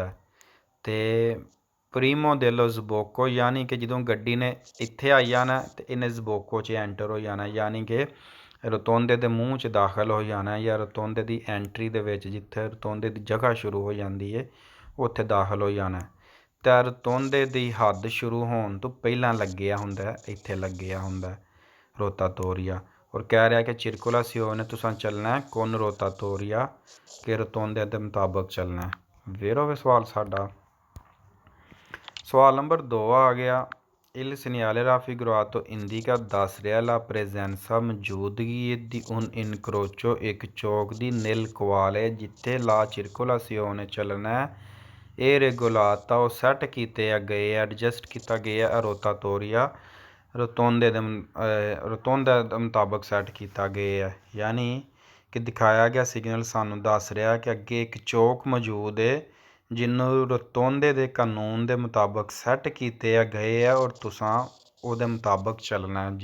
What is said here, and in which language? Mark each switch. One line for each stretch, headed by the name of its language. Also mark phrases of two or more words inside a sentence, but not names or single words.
Punjabi: ਅਤੇ
Italian: prima dello sbocco
Punjabi: ਯਾਨੀ ਕਿ ਜਦੋਂ ਗੱਡੀ ਨੇ ਇੱਥੇ ਆਈ ਜਾਣਾ ਅਤੇ ਇਹਨੇ ਸਬੋਕੋ 'ਚ ਐਂਟਰ ਹੋ ਜਾਣਾ, ਯਾਨੀ ਕਿ ਰਤੌਂਦੇ ਦੇ ਮੂੰਹ 'ਚ ਦਾਖਲ ਹੋ ਜਾਣਾ, ਜਾਂ ਰਤੌਂਦੇ ਦੀ ਐਂਟਰੀ ਦੇ ਵਿੱਚ ਜਿੱਥੇ ਰਤੌਂਦੇ ਦੀ ਜਗ੍ਹਾ ਸ਼ੁਰੂ ਹੋ ਜਾਂਦੀ ਹੈ ਉੱਥੇ ਦਾਖਲ ਹੋ ਜਾਣਾ। ਅਤੇ ਰਤੌਂਦੇ ਦੀ ਹੱਦ ਸ਼ੁਰੂ ਹੋਣ ਤੋਂ ਪਹਿਲਾਂ ਲੱਗਿਆ ਹੁੰਦਾ, ਇੱਥੇ ਲੱਗਿਆ ਹੁੰਦਾ ਰੋਤਾਤੋਰੀਆ। ਔਰ ਕਹਿ ਰਿਹਾ ਕਿ ਚਿਰਕੁਲਾਸੀਓਨੇ ਤੁਸਾਂ ਚੱਲਣਾ
Italian: con rotatoria,
Punjabi: ਕਿ ਰਤੌਂਦੇ ਦੇ ਮੁਤਾਬਕ ਚੱਲਣਾ। ਫਿਰ ਹੋਵੇ ਸਵਾਲ ਸਾਡਾ। ਸਵਾਲ ਨੰਬਰ 2 ਆ ਗਿਆ।
Italian: il segnale raffigurato indica
Punjabi: ਦੱਸ ਰਿਹਾ
Italian: la presenza,
Punjabi: ਮੌਜੂਦਗੀ ਦੀ
Italian: un incrocio,
Punjabi: ਇੱਕ ਚੌਕ ਦੀ
Italian: nel quale,
Punjabi: ਜਿੱਥੇ
Italian: la circolazione
Punjabi: ਚੱਲਣਾ ਇਹ regolata, ਉਹ ਸੈੱਟ ਕੀਤੇ ਗਏ, ਐਡਜਸਟ ਕੀਤਾ ਗਿਆ ਰੋਤਾਤੋਰੀਆ ਰਤੋਂਦੇ ਦੇ ਰਤੋਂਦੇ ਦੇ ਮੁਤਾਬਕ ਸੈੱਟ ਕੀਤਾ ਗਿਆ ਹੈ। ਯਾਨੀ ਕਿ ਦਿਖਾਇਆ ਗਿਆ ਸਿਗਨਲ ਸਾਨੂੰ ਦੱਸ ਰਿਹਾ ਕਿ ਅੱਗੇ ਇੱਕ ਚੌਕ ਮੌਜੂਦ ਹੈ ਜਿਹਨੂੰ ਰਤੋਂਦੇ ਦੇ ਕਾਨੂੰਨ ਦੇ ਮੁਤਾਬਕ ਸੈੱਟ ਕੀਤੇ ਗਏ ਆ ਔਰ ਤੁਸਾਂ ਉਹਦੇ ਮੁਤਾਬਕ ਚੱਲਣਾ ਹੈ।